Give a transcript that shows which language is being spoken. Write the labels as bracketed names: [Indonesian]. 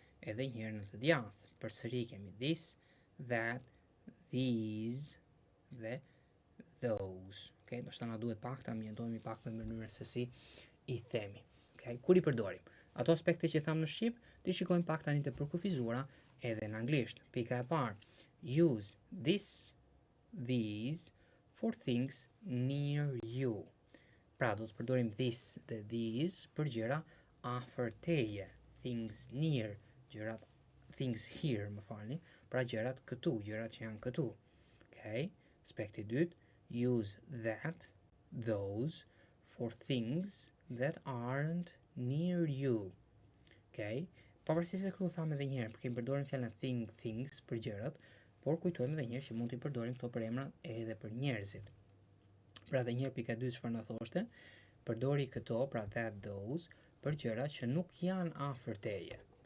[Albanian] Edhe një herë në të djathtë, përsëri kemi this, that, these dhe those. Okay. Do shta na duhet pak ta ambientohemi pak me mënyrën se si i themi. Okay? Kur i përdorim? Ato aspekte që thamë në shqip, ti shikojmë pak tani të përkufizura edhe në anglisht. Pika e parë, [English] use this, these for things near you. [Albanian] Pra do të përdorim this dhe these për gjëra afër teje. [English] Things near, [Albanian] gjërat, [English] things here, [Albanian] më falni, pra gjërat këtu, gjërat që janë këtu. Okay? Aspekti dytë, [English] use that, those for things that aren't near you. Okay? [Albanian] Pavarësisht se këtu thamë edhe një herë, kemi përdorim fjalën things për gjërat, por kujtojmë edhe një herë që mund të përdorim këto për emra edhe për njerëzit. Pra edhe një herë pika 2 çfarë na thoshte, përdori këto, pra that, those, për gjërat që nuk janë afër teje.